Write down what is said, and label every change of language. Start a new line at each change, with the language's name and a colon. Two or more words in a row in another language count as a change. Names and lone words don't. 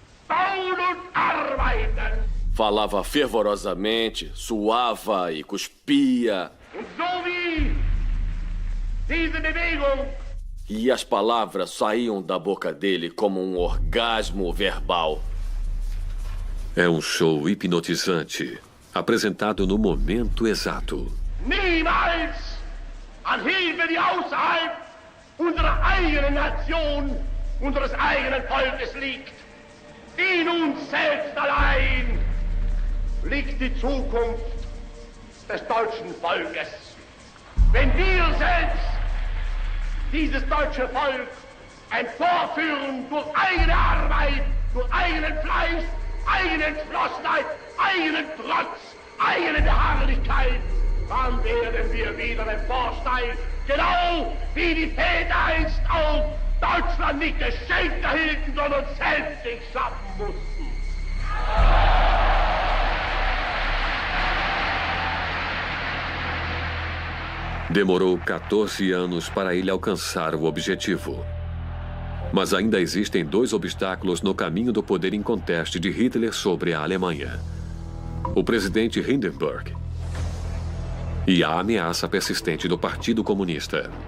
Portuguese: Falava fervorosamente, suava e cuspia. E as palavras saíam da boca dele como um orgasmo verbal. É um show hipnotizante. apresentado no momento exato.
German: Niemals anheben die außerhalb unserer eigenen Nation, unseres eigenen Volkes liegt. In uns selbst allein liegt die Zukunft des deutschen Volkes. Wenn wir selbst dieses deutsche Volk emporführen durch eigene Arbeit, durch eigenen Fleiß, eigene Entschlossenheit, eigenen Trotz, eigene Beharrlichkeit, dann werden wir wieder emporsteigen, genau wie die Väter einst auch Deutschland nicht geschenkt erhielten, sondern selbst sich schaffen mussten.
Portuguese: Demorou 14 anos para ele alcançar o objetivo. Mas ainda existem 2 obstáculos no caminho do poder inconteste de Hitler sobre a Alemanha: o presidente Hindenburg e a ameaça persistente do Partido Comunista.